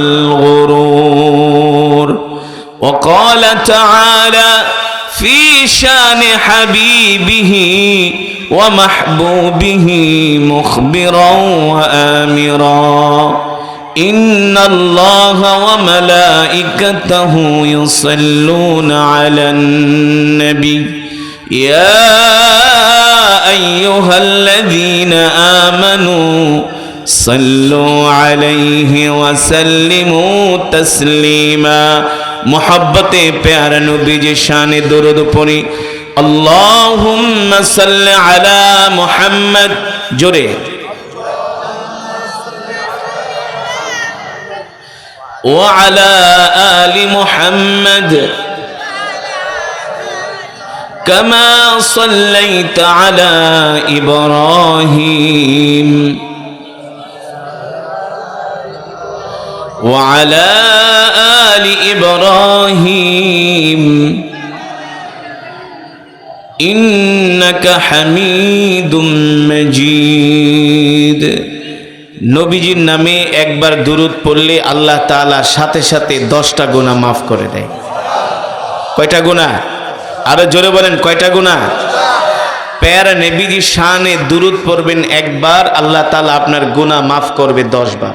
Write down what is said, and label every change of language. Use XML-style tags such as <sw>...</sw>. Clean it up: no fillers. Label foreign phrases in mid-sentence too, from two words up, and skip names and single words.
<ar>الغرور وقال تعالى في شان حبيبه ومحبوبه مخبرا وآمرا إن الله وملائكته يصلون على النبي يا أيها الذين آمنوا صلوا عليه وسلموا تسليما محبت</ar> <bn>প্যারা নবীজি শান দুরূদ পড়ি</bn> <ar>اللهم صل على محمد जोरे وعلى آل محمد كما صليت على</ar> <bn>इब्राहीम</bn> <ar>وعلى آل إبراهيم إنك حميد مجيد</ar> <bn>নবীজির নামে একবার দুরূদ পড়লে আল্লাহ তাআলা সাথে সাথে 10টা গুনাহ মাফ করে দেয়। কয়টা গুনাহ? আরো জোরে বলেন, কয়টা গুনাহ? প্যারা নবীজি শানে দুরূদ পড়বেন একবার, আল্লাহ তাআলা আপনার গুনাহ মাফ করবে 10 বার।</bn>